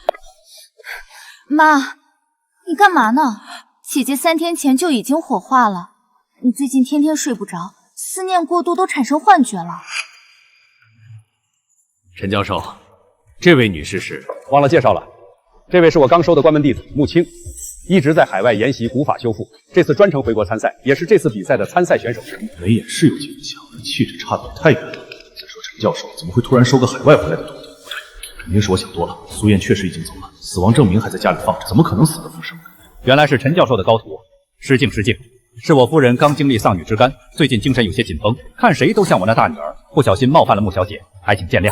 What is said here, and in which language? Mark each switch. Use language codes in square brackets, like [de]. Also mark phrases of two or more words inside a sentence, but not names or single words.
[zh] 妈，你干嘛呢？姐姐3天前就已经火化了，你最近天天睡不着，思念过度都產生幻覺了。陈教授，這位女士是……忘了介紹了，這位是我剛收的關門弟子穆青，一直在海外研習古法修復，這次專程回國參賽，也是這次比賽的參賽選手之一。眉眼是有幾分像，但氣質差得也太遠了。再說陳教授怎麼會突然收個海外回來的徒弟？不對，肯定是我想多了。蘇燕確實已經走了，死亡證明還在家裡放着，怎麼可能死而復生？原來是陳教授的高徒，失敬失敬，是我夫人剛經歷喪女之干，最近精神有些緊繃，看誰都像我那大女兒，不小心冒犯了穆小姐，還請見諒。